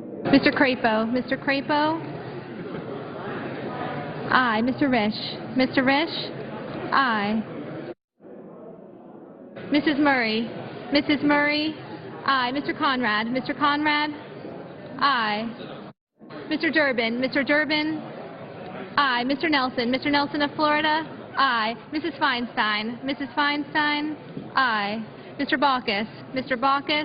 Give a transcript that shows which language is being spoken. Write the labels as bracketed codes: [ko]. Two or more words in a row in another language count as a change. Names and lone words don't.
[en] Mr. Crapo. Mr. Crapo? Aye. Mr. Risch? Mr. Risch? Aye. Mrs. Murray? Mrs. Murray? Aye. Mr. Conrad? Mr. Conrad? Aye. Mr. Durbin? Mr. Durbin? Aye. Mr. Nelson? Mr. Nelson of Florida? Aye. Mrs. Feinstein? Mrs. Feinstein? Aye. Mr. Baucus? Mr. Baucus?